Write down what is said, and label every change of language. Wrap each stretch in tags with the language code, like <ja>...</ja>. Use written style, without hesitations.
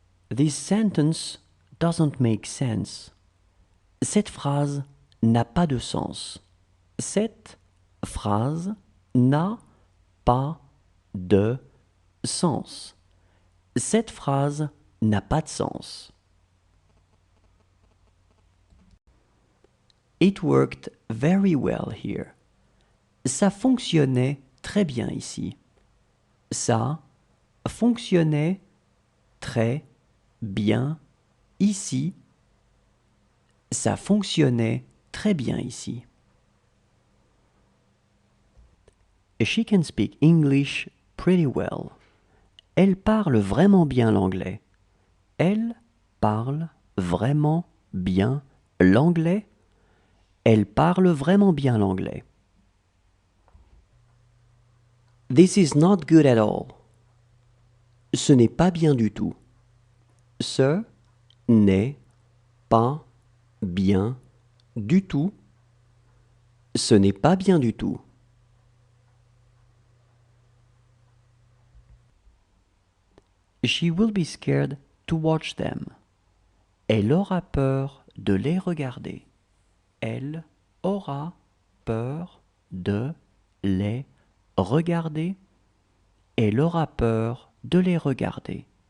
<en>This sentence doesn't make sense.</en> <fr>Cette phrase n'a pas de sens. Cette phrase n'a pas de sens. Cette phrase n'a pas de sens.</fr> <en>It worked very well here.</en> <fr>Ça fonctionnait très bien ici. Ça fonctionnait très bien ici. Ça fonctionnait très bien ici.</fr> <en>She can speak English pretty well.</en> <fr>Elle parle vraiment bien l'anglais. Elle parle vraiment bien l'anglais. Elle parle vraiment bien l'anglais.</fr> <en>This is not good at all.</en> <fr>Ce n'est pas bien du tout. Ce n'est pas bien du tout. Ce n'est pas bien du tout.</fr> <en>She will be scared to watch them.</en> <fr>Elle aura peur de les regarder. Elle aura peur de les regarder. Elle aura peur de les regarder.</fr>